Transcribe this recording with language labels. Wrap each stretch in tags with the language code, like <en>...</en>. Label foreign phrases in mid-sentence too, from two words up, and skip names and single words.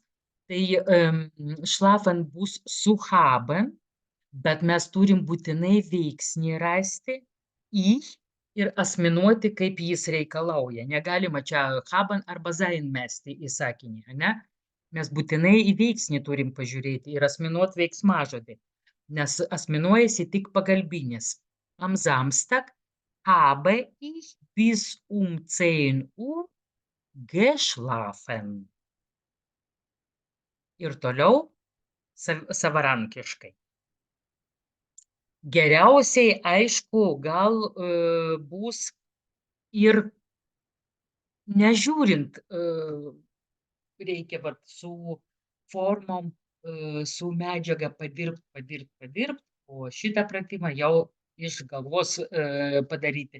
<lt>Tai schlafen bus su haben, bet mes turim būtinai veiksnį rasti ich ir asmenuoti, kaip jis reikalauja. Negalima čia haben arba sein mesti į sakinį, ane? Mes būtinai į veiksnį turim pažiūrėti ir asmenuot veiksmažodį, nes asmenuojasi tik pagalbinis.</lt> <de>Am Samstag habe ich bis 10 Uhr geschlafen.</de> <lt>Ir toliau savarankiškai. Geriausiai, aišku, gal bus ir nežiūrint, reikia vat su formom, su medžiaga padirbt, o šitą pratimą jau iš galvos padaryti.</lt>